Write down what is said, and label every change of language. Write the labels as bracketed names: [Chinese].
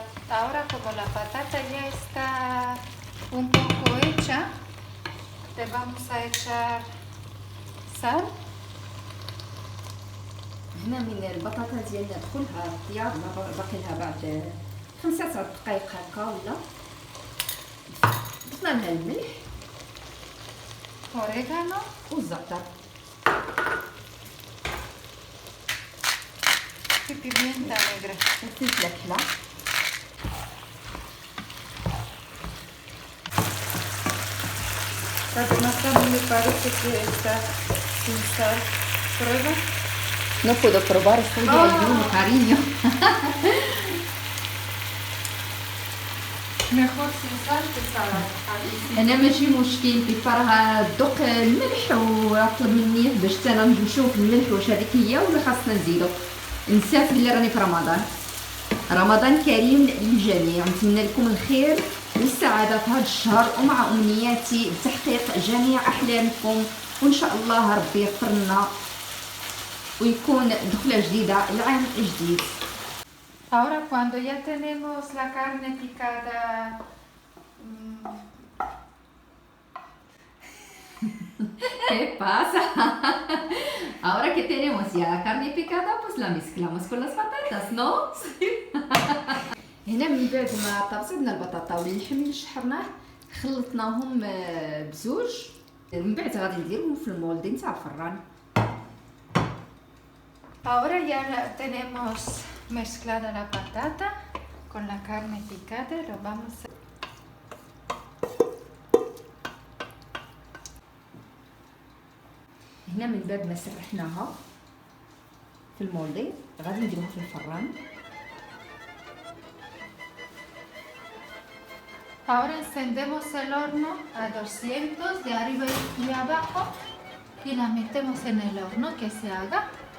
[Spanish] Ahora como la patata ya está un poco hecha, le vamos a echar sal. [Arabic] هنا من البطاطا ديالنا دخلها الطياب، باقي لها بعد 5 دقائق هكا ولا. ضفنا لها الملح [Spanish] Orégano [Arabic] والزعتر [Spanish] y pimienta negra. [Arabic] والفلفله الكحله. [Spanish] Además también me parece que está sin sal. Prueba. No puedo probar, estoy de ayuno, cariño. Mejor sin sal que salada. [Arabic] انا ماشي مشكل بيفرها دوق الملح واطلب مني باش انا نشوف الملح واش هذيك هي ولا خاصنا نزيدو. نسيت بلي راني في رمضان. رمضان كريم للجميع، نتمنى لكم الخير والسعاده في هذا الشهر، ومع امنياتي بتحقيق جميع احلامكم، وان شاء الله ربي يغفر لنا ويكون دخله جديده العام جديد. [Spanish] Ahora cuando ya tenemos la carne picada, ¿Qué pasa? Ahora que tenemos ya la carne picada, pues la mezclamos con las patatas, ¿no? [Arabic] هنا من بعد ما طبسنا البطاطا واللحم اللي شحرناه خلطناهم بزوج، من بعد غادي نديرهم في المولد نتاع الفران. [Spanish] ahora ya tenemos mezclada la patata con la carne picada, lo vamos a... [Arabic] هنا من بعد ما سرحناها في المولد غادي نديروها في الفران. [Spanish] Ahora encendemos el horno a 200 de arriba y de abajo y la metemos en el horno que se haga.